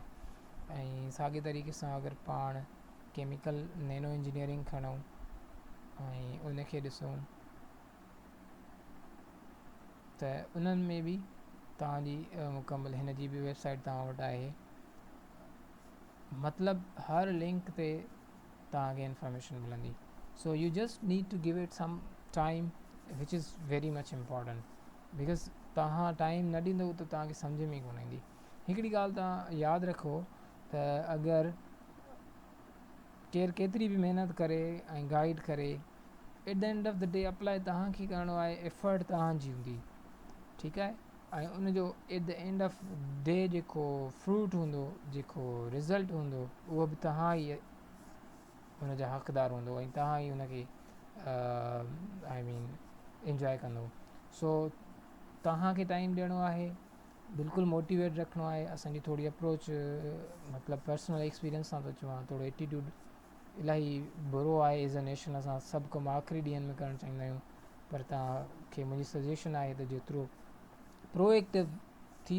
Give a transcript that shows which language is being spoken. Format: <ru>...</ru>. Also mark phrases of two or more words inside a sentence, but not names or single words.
<sd>ऐं साॻे तरीक़े सां अगरि पाण</sd> <en>chemical nano engineering</en> <sd>खणूं ऐं उनखे ॾिसूं त उन्हनि में बि तव्हांजी मुकमल हिन जी बि वेबसाइट तव्हां वटि आहे. मतिलबु हर लिंक ते तव्हांखे इंफॉर्मेशन मिलंदी.</sd> <en>so you just need to give it some time which is very much important, because</en> <sd>तव्हां टाइम न ॾींदव त तव्हांखे सम्झ में ई कोन ईंदी. हिकिड़ी ॻाल्हि तव्हां यादि रखो त अगरि केरु केतिरी बि महिनत करे ऐं गाइड करे,</sd> <en>at the end of the day</en> <sd>अप्लाई तव्हांखे करिणो आहे, एफर्ट तव्हांजी हूंदी, ठीकु आहे. ऐं उनजो</sd> <en>at the end of day</en> <sd>जेको फ्रूट हूंदो, जेको रिज़ल्ट हूंदो, उहो बि तव्हां ई हुनजा हक़दार हूंदो ऐं तव्हां ई हुनखे</sd> <en>I mean</en> <sd>इंजॉय कंदो. सो तव्हांखे टाइम ॾियणो आहे बिल्कुल मोटिवेट रखणो आहे असांजी थोड़ी अप्रोच मतलब</sd> <en>personal experience</en> <sd>सां थो चवां थोड़ो एटीट्यूड इलाही बुरो आहे</sd> <en>as a nation</en> <sd>असां सभु कमु आख़िरी ॾींहंनि में करणु चाहींदा आहियूं पर तव्हांखे मुंहिंजी सजेशन आहे त जेतिरो प्रोएक्टिव थी</sd>